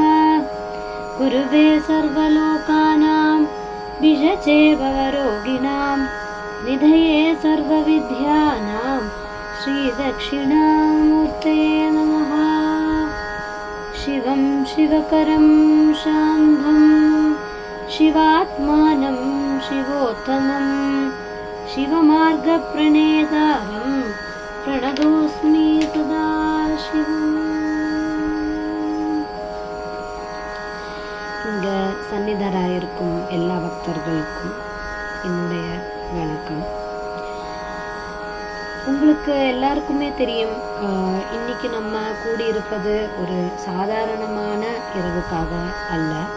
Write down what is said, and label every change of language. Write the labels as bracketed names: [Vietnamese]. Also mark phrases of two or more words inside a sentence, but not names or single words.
[Sanskrit] गुरुवे सर्वलोकानां विषजे भवरोगिणां निधये सर्वविद्यानां श्रीदक्षिणामूर्तये नमः। शिवं शिवकरं शान्तं शिवात्मानं शिवोत्तमं शिवमार्गप्रणेतारं प्रणतोऽस्मि सदा शिवम्. [Tamil] இங்கே சந்நிதராயிருக்கும் எல்லா பக்தர்களுக்கும் என்னுடைய வணக்கம். உங்களுக்கு எல்லாருக்குமே தெரியும், இன்னைக்கு நம்ம கூடியிருப்பது ஒரு சாதாரணமான இரவுக்காக அல்ல.